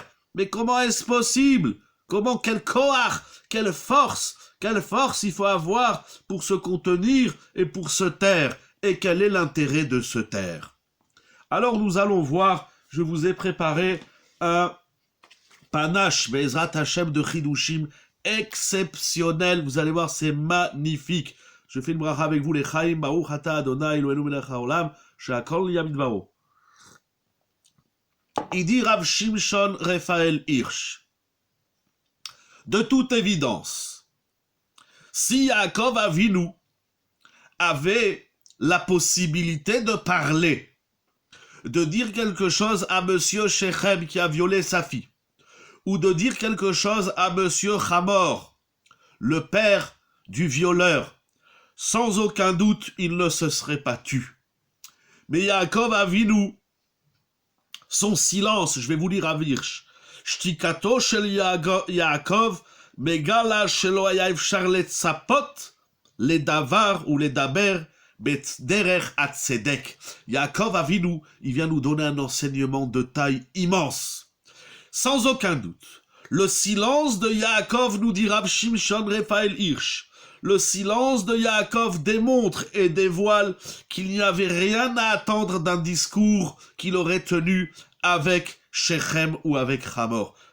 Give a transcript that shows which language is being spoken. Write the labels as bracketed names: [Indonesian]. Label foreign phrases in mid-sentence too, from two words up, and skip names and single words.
[French] Mais comment est-ce possible? Comment, quel koach, quelle force il faut avoir pour se contenir et pour se taire? Et quel est l'intérêt de se taire? Alors nous allons voir, je vous ai préparé un panache [Hebrew] בעזרת השם [French] de Chidushim exceptionnel. Vous allez voir, c'est magnifique. Je fais une bracha avec vous, les Chaim, [Hebrew] ברוך אתה אדוני אלוהינו מלך העולם, שהכל נהיה בדברו. [French] Il dit Rav Shimshon Raphaël Hirsch. De toute évidence, si [Hebrew] יעקב אבינו [French] avait la possibilité de parler, de dire quelque chose à monsieur Shechem qui a violé sa fille, ou de dire quelque chose à monsieur Hamor, le père du violeur, sans aucun doute, il ne se serait pas tu. Mais [Hebrew] יעקב אבינו, [French] son silence, je vais vous lire à Hirsch, [Hebrew] שתיקתו של יעקב, מגלה שלא היה אפשר לצפות, [French] les davar ou les daber, [Hebrew] בדרך הצדק. יעקב אבינו, [French] il vient nous donner un enseignement de taille immense. Sans aucun doute, le silence de Yaakov, nous dit Rav Shimshon Raphaël Hirsch, le silence de Yaakov démontre et dévoile qu'il n'y avait rien à attendre d'un discours qu'il aurait tenu avec Shechem ou avec Hamor.